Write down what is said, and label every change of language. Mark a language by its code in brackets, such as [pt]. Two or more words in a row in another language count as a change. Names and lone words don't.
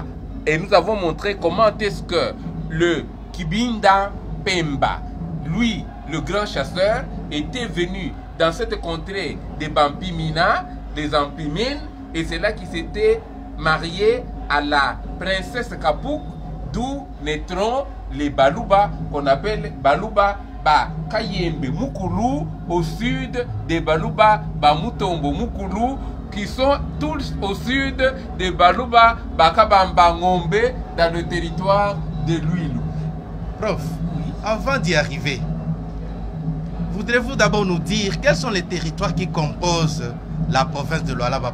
[fr] Et nous avons montré comment est-ce que le Kibinda Pemba, lui, le grand chasseur, était venu dans cette contrée des Bampimina, des Ampimines, et c'est là qu'il s'était marié à la princesse Kapuk, d'où naîtront les Baluba, qu'on appelle Baluba Ba Kayembe Mukulu, au sud des Baluba Ba Mutombo Mukulu, qui sont tous au sud des Baluba Bakabamba Ngombe, dans le territoire de l'Uilu. Prof, avant d'y arriver, voudrez-vous d'abord nous dire quels sont les territoires qui composent la province de Lualaba?